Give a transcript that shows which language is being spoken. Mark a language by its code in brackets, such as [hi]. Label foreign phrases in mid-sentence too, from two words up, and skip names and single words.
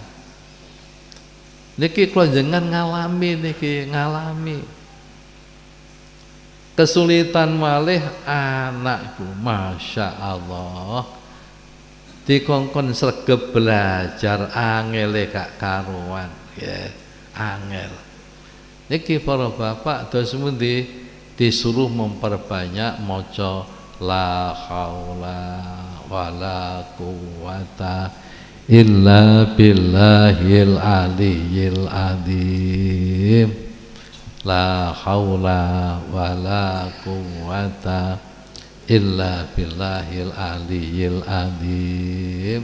[jv] Niki kula jenengan ngalami kesulitan malih anakku, [ar] ما شاء الله [jv] dikongkon sregep belajar angele gak karuan ya, angel. Niki para bapak dos mundi [id] disuruh memperbanyak [jv] maca [ar] لا حول ولا قوة إلا بالله العلي العظيم. لا حول ولا قوة إلا بالله العلي العظيم.